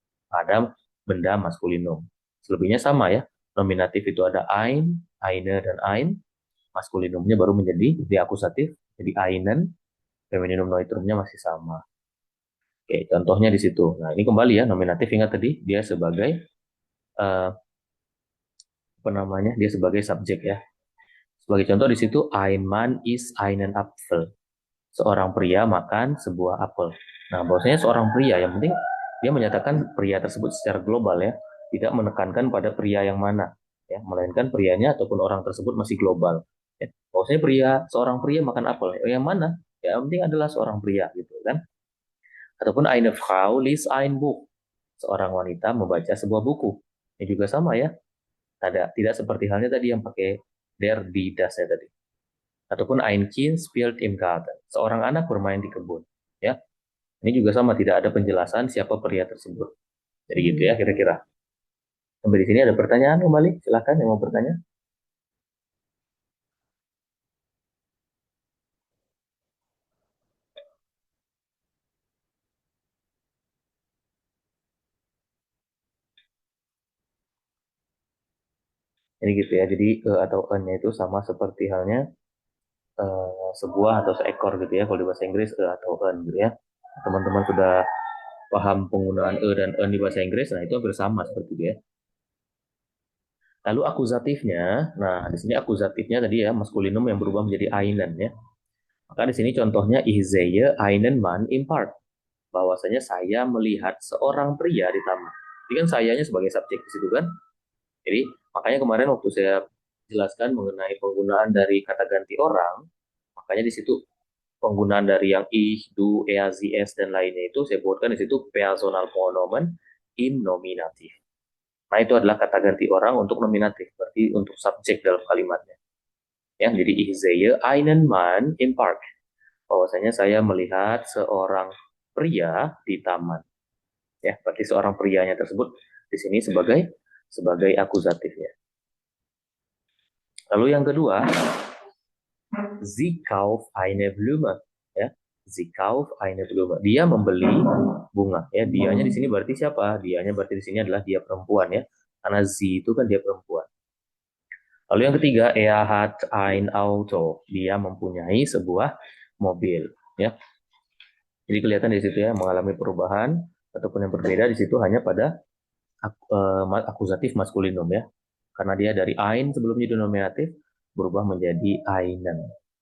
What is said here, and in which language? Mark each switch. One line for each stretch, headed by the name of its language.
Indonesian: Ada benda maskulinum. Selebihnya sama ya. Nominatif itu ada
German: ein, eine,
Indonesian: dan ein. Maskulinumnya baru menjadi di akusatif, jadi einen. Femininum neutrumnya masih sama. Oke, contohnya di situ. Nah, ini kembali ya, nominatif ingat tadi, dia sebagai apa namanya? Dia sebagai subjek ya. Sebagai contoh di situ,
German: ein Mann ist einen Apfel.
Indonesian: Seorang pria makan sebuah apel. Nah, bahwasanya seorang pria, yang penting dia menyatakan pria tersebut secara global ya, tidak menekankan pada pria yang mana, ya, melainkan prianya ataupun orang tersebut masih global. Ya. Bahwasanya seorang pria makan apel, yang mana? Ya, yang penting adalah seorang pria gitu kan. Ataupun
German: eine Frau liest ein Buch.
Indonesian: Seorang wanita membaca sebuah buku. Ini juga sama ya. Tidak seperti halnya tadi yang pakai
German: der, die, das
Indonesian: ya tadi.
German: Ataupun ein Kind spielt im Garten.
Indonesian: Seorang anak bermain di kebun. Ya. Ini juga sama, tidak ada penjelasan siapa pria tersebut. Jadi gitu ya kira-kira. Sampai di sini ada pertanyaan kembali. Silakan yang mau bertanya. Ini gitu ya. Jadi atau an-nya itu sama seperti halnya sebuah atau seekor gitu ya. Kalau di bahasa Inggris atau an gitu ya. Teman-teman sudah paham penggunaan dan an di bahasa Inggris, nah itu hampir sama seperti itu ya. Lalu akuzatifnya, nah di sini akuzatifnya tadi ya maskulinum yang berubah menjadi einen ya. Maka di sini contohnya
German: ich sehe einen Mann im Park.
Indonesian: Bahwasanya saya melihat seorang pria di taman. Ini kan sayanya sebagai subjek di situ kan. Jadi makanya kemarin waktu saya jelaskan mengenai penggunaan dari kata ganti orang, makanya di situ penggunaan dari yang
German: ich, du, er, sie, es
Indonesian: dan lainnya itu saya buatkan di situ
German: personal pronomen im nominatif.
Indonesian: Nah, itu adalah kata ganti orang untuk nominatif, berarti untuk subjek dalam kalimatnya. Ya, jadi
German: ich sehe einen Mann im Park.
Indonesian: Bahwasanya saya melihat seorang pria di taman. Ya, berarti seorang prianya tersebut di sini sebagai akusatif ya. Lalu yang kedua,
German: sie kauft eine Blume.
Indonesian: Ya,
German: sie kauft eine Blume.
Indonesian: Dia membeli bunga. Ya, dianya di sini berarti siapa? Dianya berarti di sini adalah dia perempuan ya. Karena sie itu kan dia perempuan. Lalu yang ketiga,
German: er hat ein Auto.
Indonesian: Dia mempunyai sebuah mobil. Ya, jadi kelihatan di situ ya mengalami perubahan ataupun yang berbeda di situ hanya pada akusatif maskulinum ya. Karena dia dari ein sebelumnya di nominatif berubah menjadi einen.